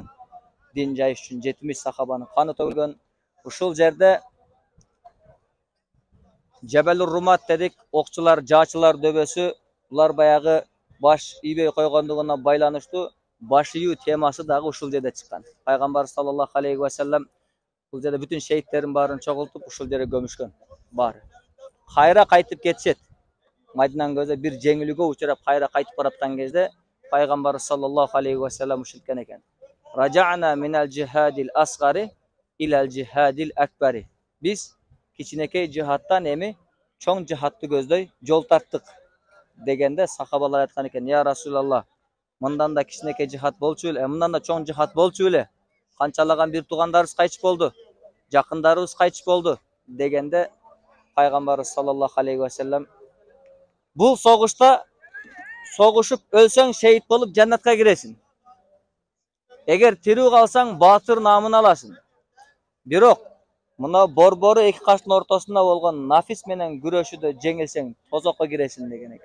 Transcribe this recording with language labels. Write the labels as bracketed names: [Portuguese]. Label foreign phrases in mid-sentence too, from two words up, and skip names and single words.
[Kyrgyz] Дин жайыш үчүн 70 сахабанын каны төгүлгөн. Ушул жерде Жабалур Румат дедик, окчулар, жаачылар дөбөсү, булар баягы баш ийбей койгондугуна байланыштуу баш ийүү темасы дагы ушул жерде чыккан. Пайгамбар [Arabic] صلى الله عليه وسلم [Kyrgyz] бул жерде бүтүн шейиттерин баарын чогултуп ушул жерге көмүшкөн. Баары. Кайра кайтып кетишет. Мадинанын көзү бир жеңилүүгө учурап кайра кайтып бараткан кезде пайгамбар [Arabic] صلى الله عليه وسلم [Kyrgyz] ушилткен экен. [Arabic] رجعنا من الجهاد الأصغر إلى الجهاد الأكبر. [Kyrgyz] Biz кичинекей жихаттан эми чоң жихатты көздөй жол тарттык дегенде сахабалар айткан экен: [Arabic] "يا رسول الله, [Kyrgyz] мындан да кичинекей жихат болчу эле, мындан да чоң жихат болчу эле. Канчалаган бир туугандарыбыз кайтыш болду, жакындарыбыз кайтыш болду" дегенде пайгамбарыбыз [Arabic] صلى الله عليه وسلم [Kyrgyz] бул согушта согушуп өлсөң шейит болуп жаннатка киресиң. Эгер тирүү калсаң баатыр наамын аласың. Бирок Мына борбору эки каштын ортосунда болгон нафис менен күрөшүүдө жеңилсең тозокко киресиң деген экен.